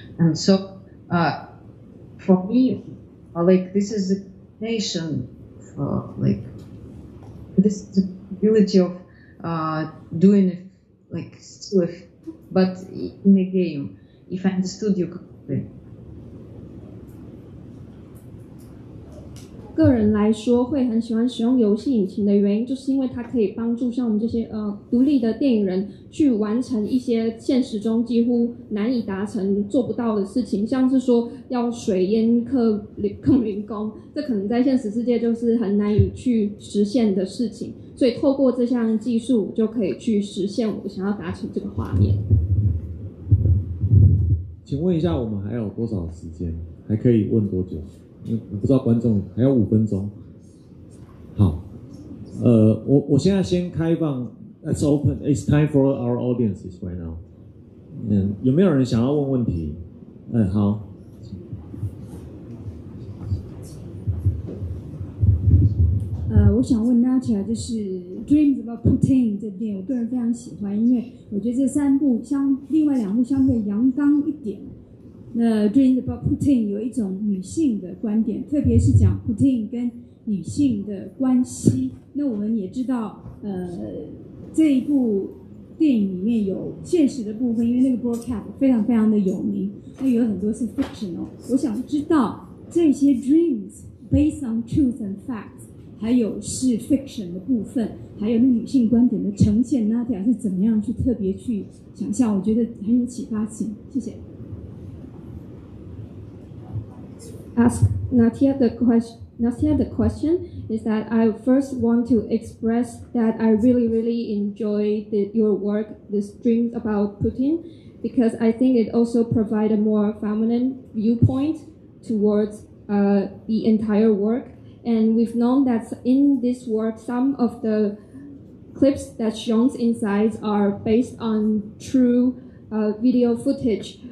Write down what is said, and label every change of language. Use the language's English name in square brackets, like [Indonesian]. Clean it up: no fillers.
[English] And so for me, like this is a combination of like this is the ability of doing it like still, but in a game, if I understood you correctly. [Chinese] 个人来说会很喜欢使用游戏引擎的原因，就是因为它可以帮助像我们这些独立的电影人去完成一些现实中几乎难以达成、做不到的事情，像是说要水淹控零工，这可能在现实世界就是很难以去实现的事情，所以透过这项技术就可以去实现我想要达成这个画面。请问一下，我们还有多少时间？还可以问多久？我不知道观众还有5分钟。好，我现在先开放 ， [English] Let's open. It's time for our audiences right now. [Chinese] 有没有人想要问问题？好。我想问大家，就是 Dreams About Putin 这点，我个人非常喜欢，因为我觉得这3部另外2部相对阳刚一点。那 Dreams About Putin 有一种女性的观点，特别是讲 Putin 跟女性的关系。那我们也知道，这一部电影里面有现实的部分，因为那个 broadcast 非常非常的有名，那有很多是 fictional。我想知道这些 [English] dreams based on truth and facts。 [Chinese] 还有是 fiction 的部分，还有那女性观点的呈现 ，Nadia 是怎么样去特别去想象？我觉得很有启发性。谢谢。 [English] Ask Nadia the question is that I first want to express that I really enjoy your work, this Dreams About Putin, because I think it also provides a more feminine viewpoint towards the entire work.And we've known that in this work, some of the clips that's shown inside are based on true video footage.